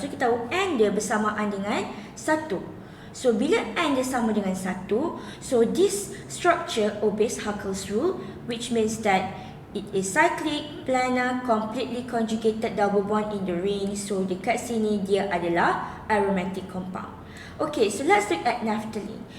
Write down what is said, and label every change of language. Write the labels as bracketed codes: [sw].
[ms] So kita tahu n dia bersamaan dengan 1. So bila n dia sama dengan 1, [en] so this structure obeys Huckel's rule, which means that it is cyclic, planar, completely conjugated double bond in the ring. [ms] So dekat sini dia adalah aromatic compound. [en] Okay, so let's look at naphthalene.